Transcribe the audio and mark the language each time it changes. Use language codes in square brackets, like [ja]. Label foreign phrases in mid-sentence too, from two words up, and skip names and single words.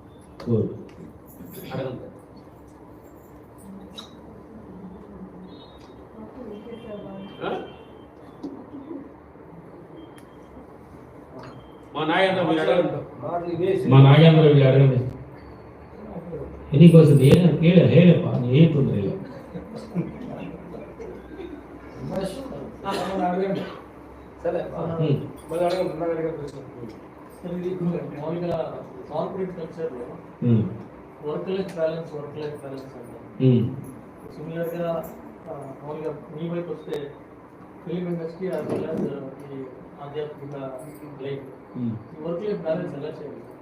[te] మా నాగేంద్ర వీళ్ళు అడగండి. [kn] ఎన్నికోసం ಹೇಳಪ್ಪ ಏನು ತೊಂದರೆ ಇಲ್ಲ. [te] మామూలుగా [en] corporate cultureలో work life balance [te] అంటే సిమిలర్గా మామూలుగా మీ వైపు వస్తే [en] film industry as well as [te] ఈ ఆధ్యాత్మిక లైఫ్, ఈ [en] work life balance [te] ఎలా చేయాలి?